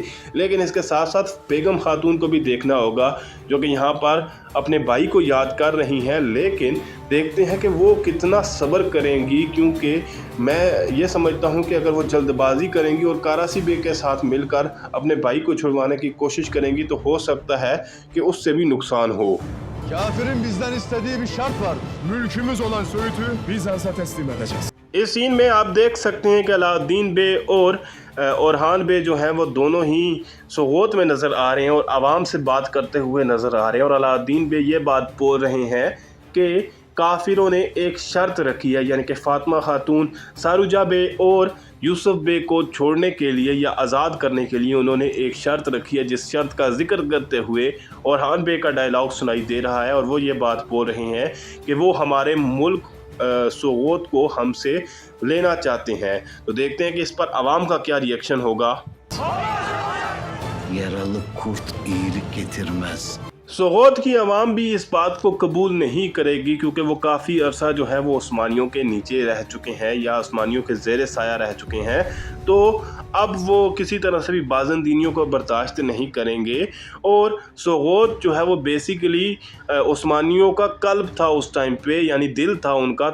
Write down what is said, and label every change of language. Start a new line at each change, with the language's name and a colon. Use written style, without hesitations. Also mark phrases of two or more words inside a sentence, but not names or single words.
Urdu: لیکن اس کے ساتھ ساتھ بیگم خاتون کو بھی دیکھنا ہوگا جو کہ یہاں پر اپنے بھائی کو یاد کر رہی ہیں، لیکن دیکھتے ہیں کہ وہ کتنا صبر کریں گی، کیونکہ میں یہ سمجھتا ہوں کہ اگر وہ جلدبازی کریں گی اور کاراسی بے کے ساتھ مل کر اپنے بھائی کو چھڑوانے کی کوشش کریں گی تو ہو سکتا ہے کہ اس سے بھی نقصان ہو.
Turkish: Kafirin bizden istediği bir şart var. Mülkümüz olan Söğüt'ü Bizans'a teslim edeceğiz.
Urdu: اس سین میں آپ دیکھ سکتے ہیں کہ علاؤالدین بے اور اورہان بے جو ہیں وہ دونوں ہی سوگوت میں نظر آ رہے ہیں اور عوام سے بات کرتے ہوئے نظر آ رہے ہیں. اور علاؤالدین بے یہ بات بول رہے ہیں کہ کافروں نے ایک شرط رکھی ہے، یعنی کہ فاطمہ خاتون، سارُوجہ بے اور یوسف بے کو چھوڑنے کے لیے یا آزاد کرنے کے لیے انہوں نے ایک شرط رکھی ہے، جس شرط کا ذکر کرتے ہوئے اورہان بے کا ڈائیلاگ سنائی دے رہا ہے. اور وہ یہ بات بول رہے ہیں کہ وہ ہمارے ملک سوگوت کو ہم سے لینا چاہتے ہیں. تو دیکھتے ہیں کہ اس پر عوام کا کیا ری ایکشن ہوگا.
Turkish: Yaralı kurt iyilik getirmez.
Urdu: سوگوت کی عوام بھی اس بات کو قبول نہیں کرے گی، کیونکہ وہ کافی عرصہ جو ہے وہ عثمانیوں کے نیچے رہ چکے ہیں یا عثمانیوں کے زیر سایہ رہ چکے ہیں. تو اب وہ کسی طرح سے بھی بازنطینیوں کو برداشت نہیں کریں گے. اور سوگوت جو ہے وہ بیسکلی عثمانیوں کا قلب تھا اس ٹائم پہ، یعنی دل تھا ان کا.